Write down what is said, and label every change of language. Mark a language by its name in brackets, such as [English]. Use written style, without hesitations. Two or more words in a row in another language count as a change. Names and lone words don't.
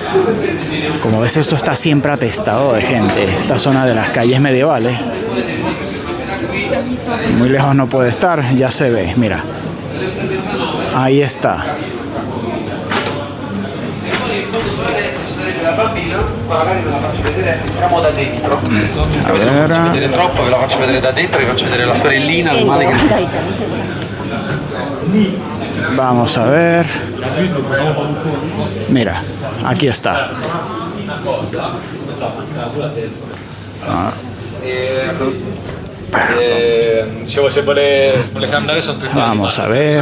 [Spanish] Como ves, esto está siempre atestado de gente, esta zona de las calles medievales. Muy lejos no puede estar, ya se ve, mira. Ahí está. A ver. [Italian] Troppo, ve lo faccio vedere da dentro, vi faccio vedere la sorellina, il Manneken Pis. [Spanish] Vamos a ver. Mira, aquí está. Vamos a ver.